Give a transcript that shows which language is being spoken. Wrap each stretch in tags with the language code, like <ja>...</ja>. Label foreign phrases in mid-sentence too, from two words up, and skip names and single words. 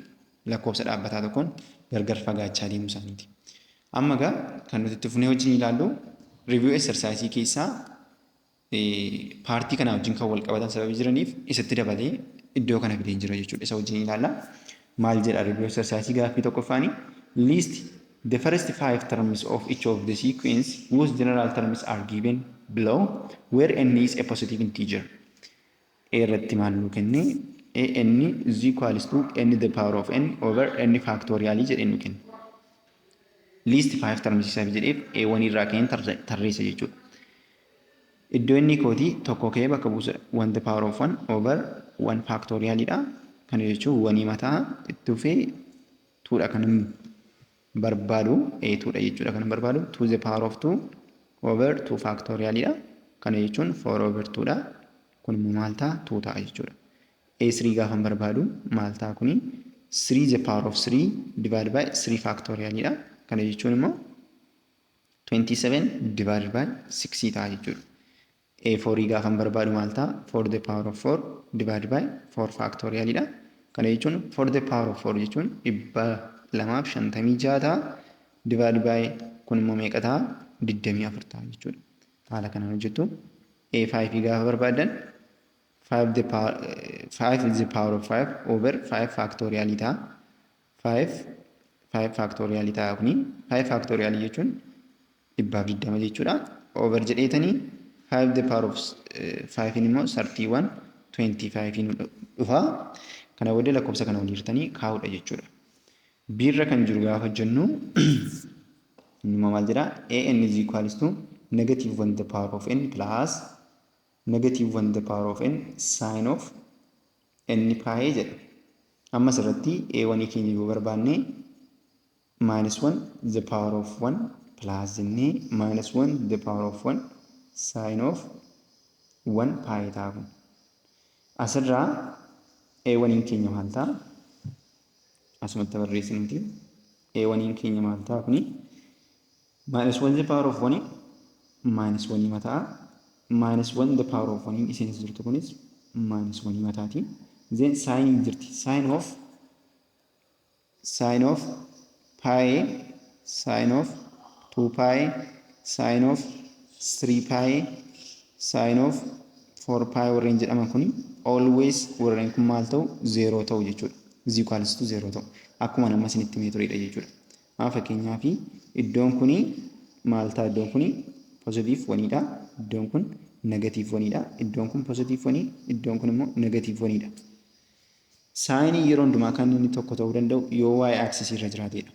<om>Lakkoofsa dhaabbataa tokkoon gargar fagaachaa deemuu isaaniiti. Amma egaa kan nuti itti fufnee wajjin ilaallu</om> <en>review exercise</en> <om>keessaa paartii kana wajjin kan wal qabatan sababii jiraniif isatti dabalee iddoo kana fideen jira jechuudha. Isa wajjin ilaalla. Maal jedha</om> <en>review exercise</en> <om>gaaffii tokkoffaanii?</om> <en>List the first 5 terms of each of the sequence whose general terms are given below where n is a positive integer.</en> <om>Irratti maal nu kenne?</om> <en>n is equals to n the power of n over n factorial</en> <om>jedhee nu kenne.</om> <en>List 5 terms</en> <om>isaa jedheef a1 irraa ka'een tarreessa jechuudha. Iddoo inni kooti tokko ka'ee bakka buusa</om> <en>1 the power of 1 over 1 factorial</en> <om>dha. Kana jechuun 1 mataa itti dhufee 2 dha kan barbaadu a2 dha jechuudha kan barbaadu</om> <en>2 the power of 2 over 2 factorial</en> <om>dha. Kana jechuun 4 over 2 dha. Kun immoo maal ta'a? 2 ta'a jechuudha. A3 gaafa barbaadu maal ta'a kuni?</om> <en>3 the power of 3 divided by 3 factorial dha.</en> <om>Kana jechuun immoo 27 divided by 6 ta'a jechuudha. A4 gaafa barbaadu maal ta'a?</om> <en>4 the power of 4 divided by 4 factorial dha.</en> <om>Kana jechuun</om> <en>4 the power of 4</en> <om>jechuun 256 ta'a</om> <en>divided by</en> <om>kun immoo meeqa ta'a? 24 ta'a jechuudha. Haala kanaan hojjettu A5 gaafa barbaadan</om> <en>5 is the power of 5 over 5 factorial</en> <om>ta'a. 5 factorial ta'a kuni 5 factorial jechuun 220 jechuudha. Over jedheetanii</om> <en>5 the power of 5</en> <om>immoo 31 25 dhufa. Kana booddee lakkoofsa kana waliin hirtanii kaa'uudha jechuudha. Birra kan jiru gaafa hojjennu inni maal jedha?</om> <en>an is equals to negative 1 the power of n plus negative 1 the power of n sin of n pi jedha.</en> <om>Amma asirratti a1 keenya yoo barbaanne</om> <en>minus 1 the power of 1 plus</en> <om>jennee</om> <en>minus 1 the power of 1 sin of 1 pi</en> <om>ta'a kun. Asirraa a1 keenya maal ta'a? Asumatti barreessinuti. a1 keenya maal ta'a kuni?</om> <en>Minus 1 the power of 1 minus 1 mataa minus 1 the power of 1</en> <om>isinis jirtu kunis</om> <en>minus 1 mataati. Then sin jirti. Sin of pi, sin of 2 pi, sin of 3 pi, sin of 4 pi</en> <om>warreen jedhaman kuni</om> <en>always</en> <om>warreen kun maal ta'u? 0 ta'u jechuudha.</om> <en>Is equals to 0 ta'u.</en> <om>Akkuma nama isinitti himee turedha jechuudha. Fakkeenyaaf iddoon kuni maal ta'a? Iddoon kuni positive 1 dha. Iddoon kun negative 1 dha. Iddoon kun positive 1, iddoon kun immoo negative 1 dha. Saayinii yeroo hundumaa kan inni tokko ta'uu danda'u yoo y axis irra jiraatedha.</om>